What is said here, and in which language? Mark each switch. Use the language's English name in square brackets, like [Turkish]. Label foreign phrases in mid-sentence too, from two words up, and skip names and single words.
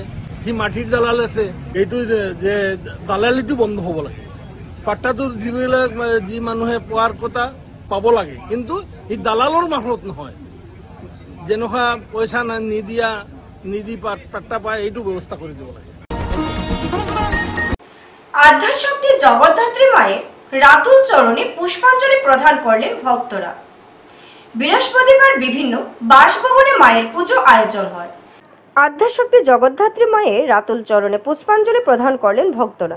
[Assamese] সি মাটিৰ দালাল আছে, এইটো যে দালালিটো বন্ধ হ'ব লাগে। পাট্টাটো যিবিলাক যি মানুহে পোৱাৰ কথা পাব লাগে, কিন্তু ই দালালৰ মাফলত নহয়। যেনেকুৱা পইচা নিদি পাট্টা পায়, এইটো ব্যৱস্থা কৰি দিব লাগে। [Bangla] আদ্যাশক্তি জগদ্ধাত্রী মায়ের রাতুল চরণে পুষ্পাঞ্জলি প্রদান করলেন ভক্তরা। বৃহস্পতিবার বিভিন্ন বাসভবনে মায়ের পুজো আয়োজন হয়। আদ্যাশক্তি জগদ্ধাত্রী মায়ের রাতুল চরণে পুষ্পাঞ্জলি প্রদান করলেন ভক্তরা।